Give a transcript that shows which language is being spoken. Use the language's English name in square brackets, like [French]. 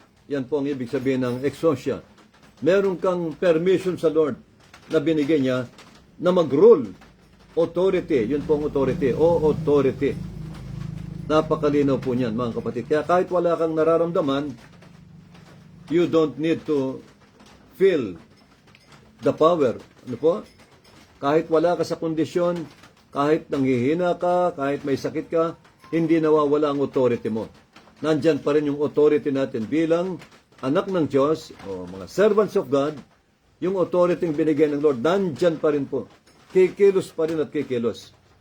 [Filipino] Yan po ang ibig sabihin ng exousia. Meron kang permission sa Lord na binigay niya na mag-rule. Authority. Yun po ang authority. O authority. Napakalinaw po niyan, mga kapatid. Kaya kahit wala kang nararamdaman, [English] you don't need to feel the power. [Filipino] Ano po? Kahit wala ka sa kondisyon, kahit nanghihina ka, kahit may sakit ka, hindi nawawala ang authority mo. Nandyan pa rin yung authority natin bilang anak ng Diyos o mga servants of God. Yung authority yung binigay ng Lord, nandyan pa rin po. Kikilos pa rin at kikilos.